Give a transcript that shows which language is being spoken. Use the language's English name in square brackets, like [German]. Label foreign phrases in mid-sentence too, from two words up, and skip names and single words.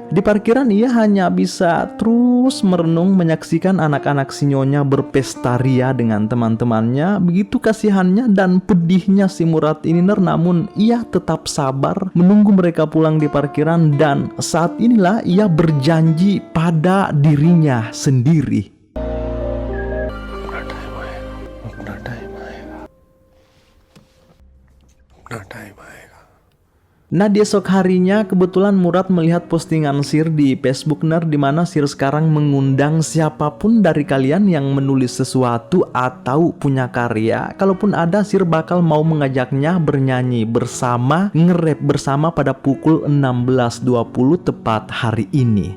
[Indonesian] Di parkiran ia hanya bisa terus merenung menyaksikan anak-anak si nyonya berpesta ria dengan teman-temannya. Begitu kasihannya dan pedihnya si Murad ini, namun ia tetap sabar menunggu mereka pulang di parkiran. Dan saat inilah ia berjanji pada dirinya sendiri. [Hindi] अपना टाइम आएगा। [Indonesian] Nah, di esok harinya kebetulan Murad melihat postingan Sir di Facebook, di mana Sir sekarang mengundang siapapun dari kalian yang menulis sesuatu atau punya karya. Kalaupun ada, Sir bakal mau mengajaknya bernyanyi bersama, nge-rap bersama pada pukul 16.20 tepat hari ini.